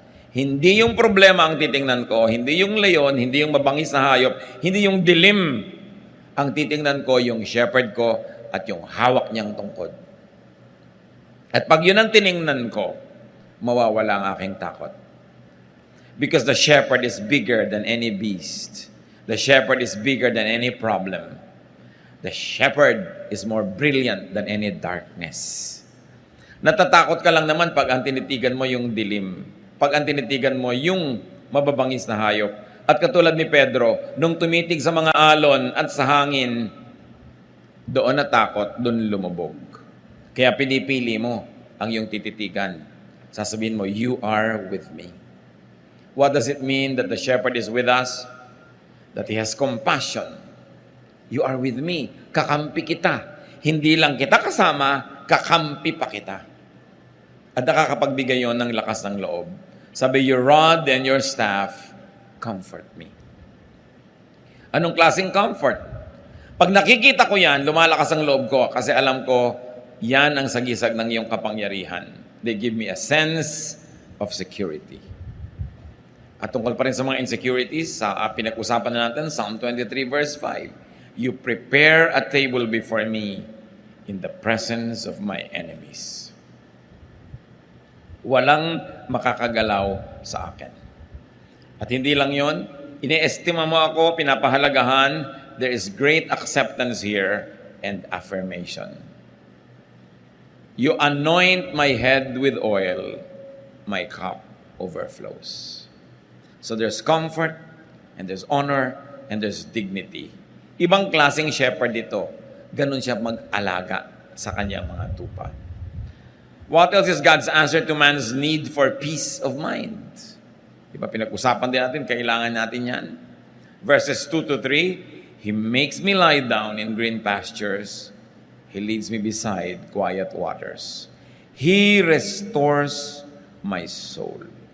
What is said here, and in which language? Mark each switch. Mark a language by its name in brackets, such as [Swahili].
[Filipino] Hindi yung problema ang titingnan ko, hindi yung leon, hindi yung mabangis na hayop, hindi yung dilim. Ang titingnan ko, yung shepherd ko at yung hawak niyang tungkod. At pag yun ang tiningnan ko, mawawala ang aking takot. [English] Because the shepherd is bigger than any beast. The shepherd is bigger than any problem. The shepherd is more brilliant than any darkness. [Filipino] Natatakot ka lang naman pag ang tinitigan mo yung dilim. Pag ang tinitigan mo yung mababangis na hayop. At katulad ni Pedro, nung tumitig sa mga alon at sa hangin, doon natakot, doon lumubog. Kaya pinipili mo ang iyong tititigan. Sasabihin mo, [English] you are with me. What does it mean that the shepherd is with us? That he has compassion. You are with me. [Filipino] Kakampi kita. Hindi lang kita kasama, kakampi pa kita. At nakakapagbigay yon ng lakas ng loob. Sabi, [English] your rod and your staff comfort me. [Filipino] Anong klaseng comfort? Pag nakikita ko yan, lumalakas ang loob ko kasi alam ko, yan ang sagisag ng iyong kapangyarihan. [English] They give me a sense of security. [Filipino] At tungkol pa rin sa mga insecurities, sa pinag-usapan na natin, Psalm 23 verse 5, [English] you prepare a table before me in the presence of my enemies. [Filipino] Walang makakagalaw sa akin. At hindi lang yon, ine-estima mo ako, pinapahalagahan, [English] there is great acceptance here and affirmation. You anoint my head with oil, my cup overflows. So there's comfort, and there's honor, and there's dignity. [Filipino] Ibang klaseng shepherd ito. Ganun siya mag-alaga sa kanyang mga tupa. [English] What else is God's answer to man's need for peace of mind? [Filipino] Diba pinag-usapan din natin, kailangan natin yan. Verses 2 to 3, [English] He makes me lie down in green pastures. He leads me beside quiet waters. He restores my soul.